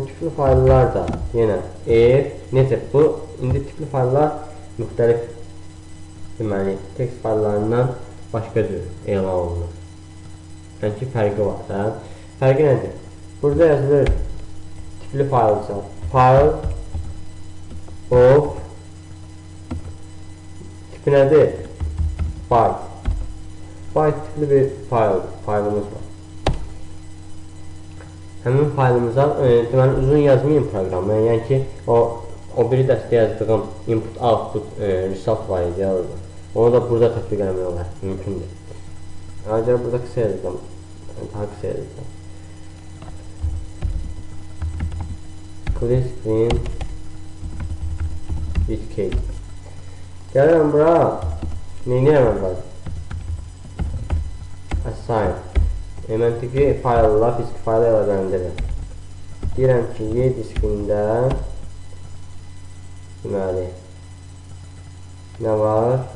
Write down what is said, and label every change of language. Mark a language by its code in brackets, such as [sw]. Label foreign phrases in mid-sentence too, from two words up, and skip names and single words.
[az] Tipli fayllar da yenə necə bu? İndi tipli fayllar müxtəlif deməli text fayllarından başqa cür elan olunur. Yəni ki, fərqi var da. Fərqi nədir? Burada yazılır tipli faylsa [en] file of [az] tipi nədir? Byte. Byte tipli bir faylımız var. Həmin faylımıza deməli uzun yazmayayım proqramı. Yəni ki, o biri dəstə yazdığım [en] input output result [az] var idi. Onu da burada tətbiq eləmək olar. Mümkündür. Ancaq burada qısa yazacağım. Daha qısa yazacağım. [en] Clear screen with case. [az] Gəlirəm bura. Neyini eləməm lazım? Assign. Məntiqi faylla fiziki fayla əlaqələndirir. Deyirəm ki, Y diskində deməli nə var?